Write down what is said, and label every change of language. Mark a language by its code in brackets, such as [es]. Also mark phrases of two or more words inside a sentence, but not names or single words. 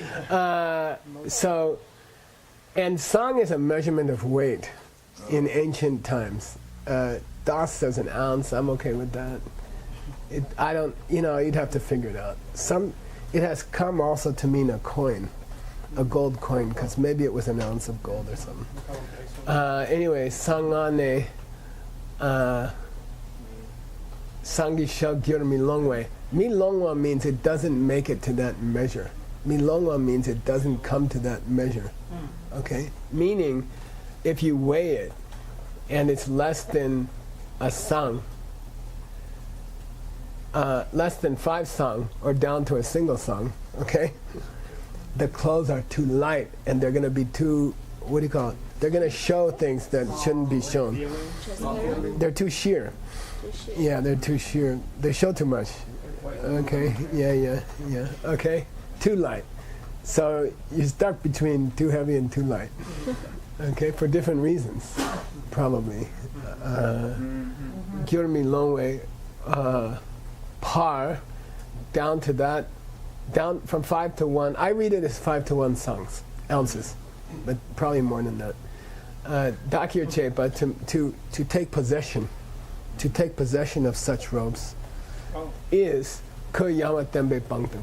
[en] So, and song is a measurement of weight in ancient times. Das says an ounce, I'm okay with that. I don't, you'd have to figure it out. It has come also to mean a coin, a gold coin, because maybe it was an ounce of gold or something. Anyway, [bo] sangane, sangi shall gyur mi longwe. Mi longwa [en] means it doesn't make it to that measure. [bo] Mi longwa [en] means it doesn't come to that measure. Okay? Meaning, if you weigh it and it's less than a sang, less than 5 sang, or down to a single sang, okay? The clothes are too light and they're going to be too, what do you call it? They're going to show things that shouldn't be shown. Transparent. They're too sheer. Yeah, they're too sheer. They show too much. Okay, yeah. Okay, too light. So you're stuck between too heavy and too light. Okay, for different reasons, probably. [bo] Gyurmi Longway, par, [en] down to that, down from 5 to 1. I read it as 5 to 1 ounces, but probably more than that. [bo] Dakir Chepa, [en] to take possession of such robes, is [bo] Ko Yama Tembe Pangtum.